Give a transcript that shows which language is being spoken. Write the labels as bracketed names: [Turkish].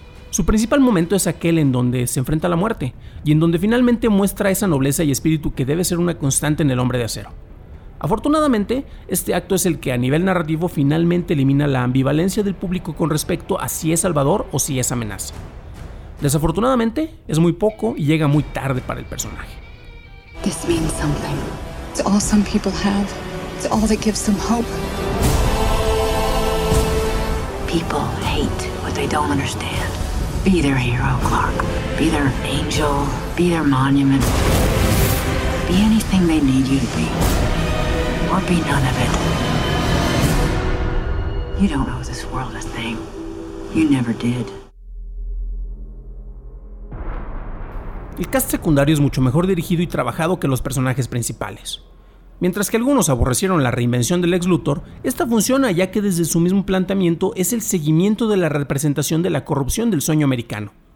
[Spanish] Su principal momento es aquel en donde se enfrenta a la muerte y en donde finalmente muestra esa nobleza y espíritu que debe ser una constante en el Hombre de Acero. Afortunadamente, este acto es el que a nivel narrativo finalmente elimina la ambivalencia del público con respecto a si es salvador o si es amenaza. Desafortunadamente, es muy poco y llega muy tarde para el personaje. [English] This means something. It's all some people have. It's all that gives them hope. People hate what they don't understand. Be their hero, Clark. Be their angel. Be their monument. Be anything they need you to be. Or be none of it. You don't owe this world a thing. You never did. [Spanish] El cast secundario es mucho mejor dirigido y trabajado que los personajes principales. Mientras que algunos aborrecieron la reinvención del Lex Luthor, esta funciona ya que desde su mismo planteamiento es el seguimiento de la representación de la corrupción del sueño americano.